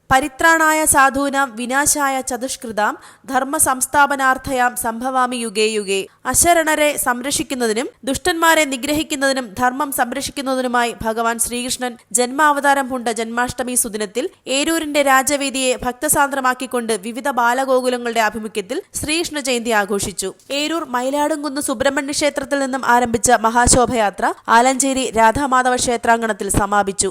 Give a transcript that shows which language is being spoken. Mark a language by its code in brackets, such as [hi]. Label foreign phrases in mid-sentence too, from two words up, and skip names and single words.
[sa] പരിത്രാണായ സാധൂനാം വിനാശായ ചതുഷ്കൃതാം ധർമ്മ സംസ്ഥാപനാർത്ഥയാം സംഭവാമി യുഗേ യുഗേ. [ml] അശരണരെ സംരക്ഷിക്കുന്നതിനും ദുഷ്ടന്മാരെ നിഗ്രഹിക്കുന്നതിനും ധർമ്മം സംരക്ഷിക്കുന്നതിനുമായി ഭഗവാൻ ശ്രീകൃഷ്ണൻ ജന്മാവതാരം പൂണ്ട ജന്മാഷ്ടമി സുദിനത്തിൽ ഏരൂരിന്റെ രാജവേദിയെ ഭക്തസാന്ദ്രമാക്കിക്കൊണ്ട് വിവിധ ബാലഗോകുലങ്ങളുടെ ആഭിമുഖ്യത്തിൽ ശ്രീകൃഷ്ണ ജയന്തി ആഘോഷിച്ചു. ഏരൂർ മയിലാടുംകുന്ന് സുബ്രഹ്മണ്യ ക്ഷേത്രത്തിൽ നിന്നും ആരംഭിച്ച മഹാശോഭയാത്ര ആലഞ്ചേരി രാധാമാധവ ക്ഷേത്രാങ്കണത്തിൽ സമാപിച്ചു.